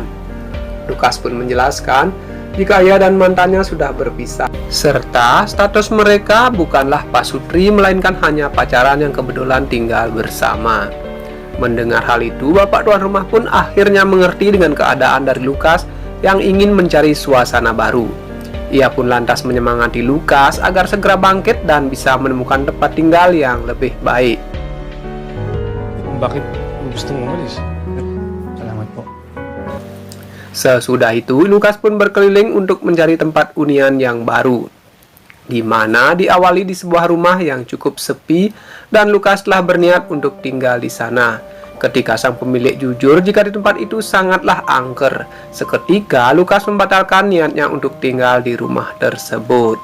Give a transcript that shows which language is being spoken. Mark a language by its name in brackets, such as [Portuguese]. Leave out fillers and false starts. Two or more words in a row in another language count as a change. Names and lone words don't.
[Indonesian] Lukas pun menjelaskan jika ia dan mantannya sudah berpisah, serta status mereka bukanlah pasutri melainkan hanya pacaran yang kebetulan tinggal bersama. Mendengar hal itu, bapak tuan rumah pun akhirnya mengerti dengan keadaan dari Lukas yang ingin mencari suasana baru. Ia pun lantas menyemangati Lukas agar segera bangkit dan bisa menemukan tempat tinggal yang lebih baik. [Filipino] Bakit gusto mo umalis? Salamat po. [Indonesian] Sesudah itu, Lukas pun berkeliling untuk mencari tempat hunian yang baru, di mana diawali di sebuah rumah yang cukup sepi dan Lukas telah berniat untuk tinggal di sana. Ketika sang pemilik jujur jika di tempat itu sangatlah angker, seketika Lukas membatalkan niatnya untuk tinggal di rumah tersebut.